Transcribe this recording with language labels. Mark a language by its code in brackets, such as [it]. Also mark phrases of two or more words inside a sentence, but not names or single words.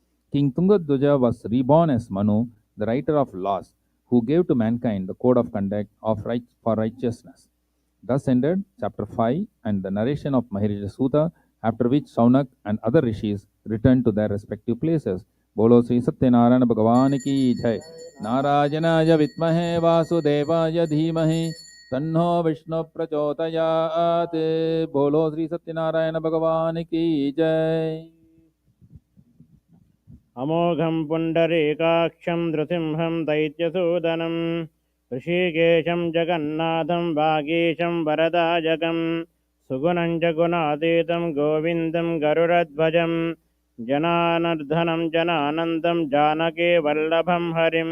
[en] King Tungadwaja was reborn as Manu, the writer of laws, who gave to mankind the code of conduct for righteousness. Thus ended chapter 5 and the narration of Maharishi Sutta, after which Saunak and other rishis returned to their respective places. [hi] बोलो श्री सत्यनारायण भगवान की जय. [sa] नारायणाय विद्महे वासुदेवाय धीमहि तन्नो विष्णु प्रचोदयात्. [hi] बोलो श्री सत्यनारायण भगवान की जय. [sa] అమోఘం పుండరీకాక్షం నృసింహం దైత్యసూదనం ఋషికేశం జగన్నాథం వాగీశం వరదాజకం సుగుణం చ గుణాతీతం గోవిందం గరుడధ్వజం జనానర్ధనం జనానందం జానకీ వల్లభం హరిం.